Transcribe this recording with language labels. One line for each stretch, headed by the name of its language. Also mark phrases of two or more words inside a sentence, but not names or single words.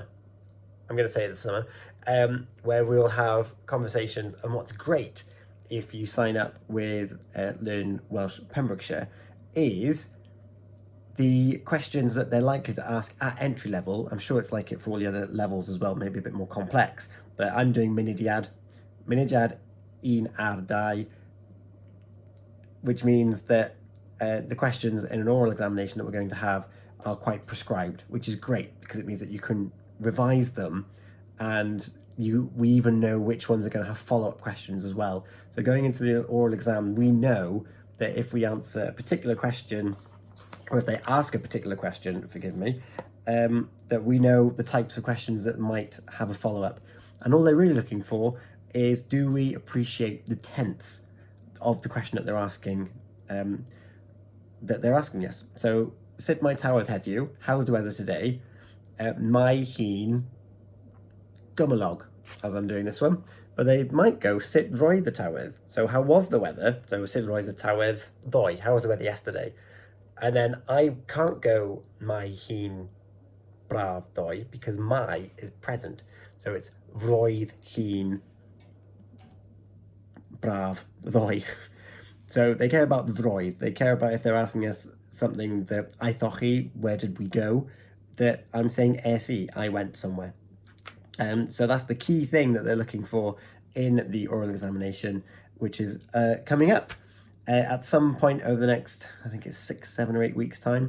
English: I'm going to say the summer, where we'll have conversations. And what's great if you sign up with Learn Welsh Pembrokeshire is the questions that they're likely to ask at entry level. I'm sure it's like it for all the other levels as well, maybe a bit more complex, but I'm doing
Welsh: Mudiad un ar dau,
English: which means that the questions in an oral examination that we're going to have are quite prescribed, which is great because it means that you can revise them, and we even know which ones are going to have follow-up questions as well. So going into the oral exam, we know that if we answer a particular question, or if they ask a particular question, forgive me, that we know the types of questions that might have a follow-up. And all they're really looking for is, do we appreciate the tense of the question that they're asking, us? So,
Welsh: sut mae tywydd heddiw?
English: How's the weather today?
Welsh: Mae hi'n gymylog,
English: as I'm doing this one. But they might go,
Welsh: sut roedd the tywydd?
English: So, how was the weather? So,
Welsh: sut roedd the tywydd ddoe?
English: How was the weather yesterday? And then I can't go
Welsh: mae hi'n braf ddoe,
English: because mae is present. So it's
Welsh: roedd hi'n braf ddoe.
English: So they care about the roedd. They care about if they're asking us something that I thought where did we go? That I'm saying SE, I went somewhere. So that's the key thing that they're looking for in the oral examination, which is coming up at some point over the next, I think it's 6, 7 or 8 weeks time.